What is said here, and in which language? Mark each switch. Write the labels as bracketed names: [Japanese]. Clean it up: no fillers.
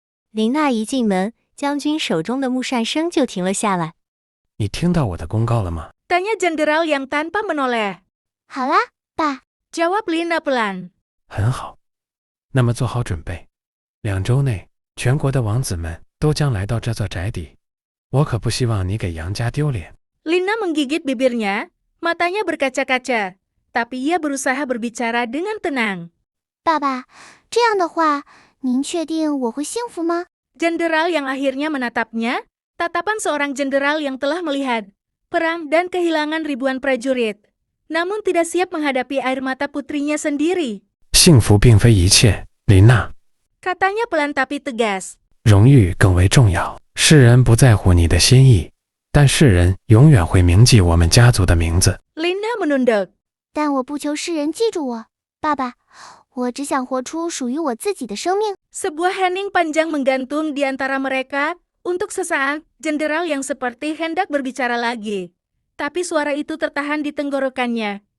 [Chinese] 琳娜一进门，将军手中的木扇声就停了下来。你听到我的公告了吗？ [Indonesian] Tanya Jenderal yang tanpa menoleh. [Chinese] 好啦，爸。 [Indonesian] Jawab Lina pelan. [Chinese] 很好，那么做好准备，2周内，全国的王子们都将来到这座宅邸。我可不希望你给杨家丢脸。 [Indonesian] Lina menggigit bibirnya, matanya berkaca-kaca, tapi ia berusaha berbicara dengan tenang. [Chinese] 爸爸，这样的话，您确定我会幸福吗？ [Indonesian] Jenderal yang akhirnya menatapnya, tatapan seorang jenderal yang telah melihat perang dan kehilangan ribuan prajurit, namun tidak siap menghadapi air mata putrinya sendiri. [Chinese] 幸福并非一切，琳娜。 [Indonesian] Katanya pelan tapi tegas. [Chinese] 荣誉更为重要。世人不在乎你的心意，但世人永远会铭记我们家族的名字。 [Indonesian] Lina menunduk. [Chinese] 但我不求世人记住我，爸爸，我只想活出属于我自己的生命。 [Indonesian] Sebuah hening panjang menggantung di antara mereka. Untuk sesaat, jenderal yang seperti hendak berbicara lagi. Tapi suara itu tertahan di tenggorokannya.